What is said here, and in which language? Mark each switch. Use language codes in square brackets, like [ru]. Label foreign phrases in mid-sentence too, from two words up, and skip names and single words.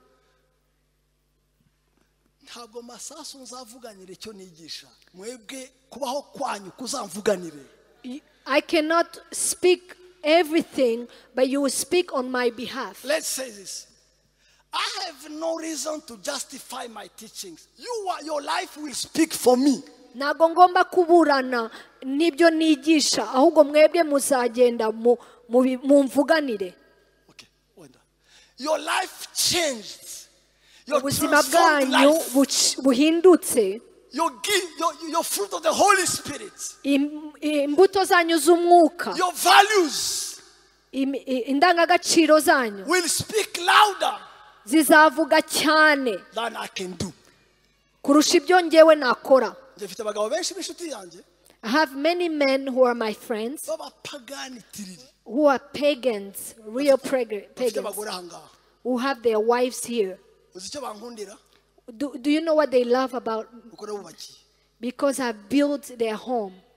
[en] I cannot speak everything, but you will speak on my behalf. Let's say this. I have no reason to justify my teachings. Your life will speak for me. [rw] Ntabwo ngomba kuburana nibyo nigisha ahubwo mwebwe muzagenda mumvuganire. [en] Your life changed. [rw] Ubuzima bwanyu buhindutse. [en] Your fruit of the Holy Spirit. [rw] Imbuto zanyu z'umwuka. [en] Your values. [rw] Indangagaciro zanyu. [en] Will speak louder. [rw] Zizavuga cyane. [en] Than I can do. [rw] Kurusha ibyo njyewe nakora. [en] I have many men who are my friends. Who are pagans, real pagans. Who have their wives here. Do you know what they love about? Because I've built their home.